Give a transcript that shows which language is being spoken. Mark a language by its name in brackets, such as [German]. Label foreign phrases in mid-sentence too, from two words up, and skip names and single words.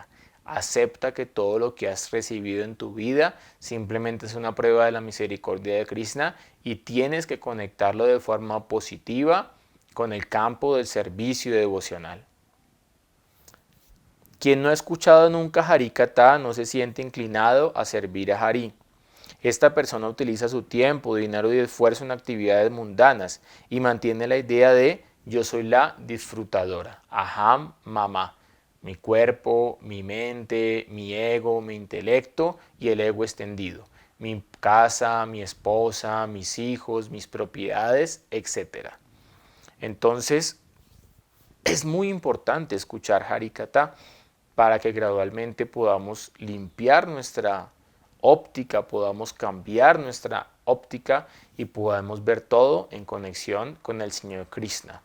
[Spanish] Acepta que todo lo que has recibido en tu vida simplemente es una prueba de la misericordia de Krishna y tienes que conectarlo de forma positiva con el campo del servicio devocional. Quien no ha escuchado nunca Harikatha no se siente inclinado a servir a Hari. Esta persona utiliza su tiempo, dinero y esfuerzo en actividades mundanas y mantiene la idea de yo soy la disfrutadora, [Sanskrit] अहं मम, [Spanish] mi cuerpo, mi mente, mi ego, mi intelecto y el ego extendido, mi casa, mi esposa, mis hijos, mis propiedades, etc. Entonces, es muy importante escuchar Harikatha para que gradualmente podamos limpiar nuestra óptica, podamos cambiar nuestra óptica y podamos ver todo en conexión con el Señor Krishna.